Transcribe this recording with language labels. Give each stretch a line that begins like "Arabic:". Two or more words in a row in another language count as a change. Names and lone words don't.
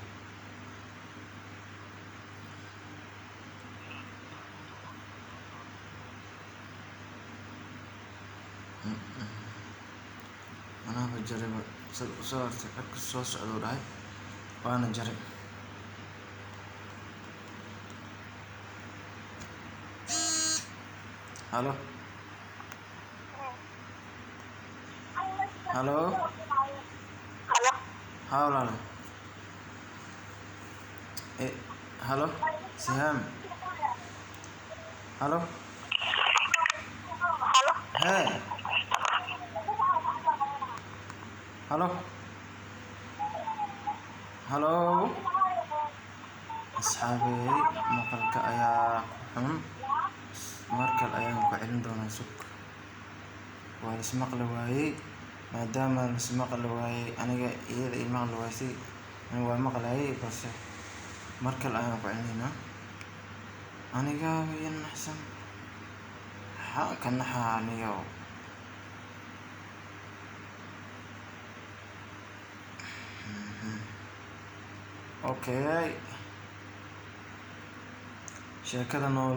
Somali: anaba jarayba soo artay codka soo socdo dhahay waana jaray halo halo halo halo Siham halo hey halo halo asxaabey maqalka ayaa xun markale ayaan ku celin doonaa sug waa la ismaqli waayey maadaama la ismaqli waayey aniga iyada ii maqli waysay aniga waa maqlayay balse markale ayaan ku celinaynaa aniga way naxsan maxaa ka naxaa aniga okay sheekada nool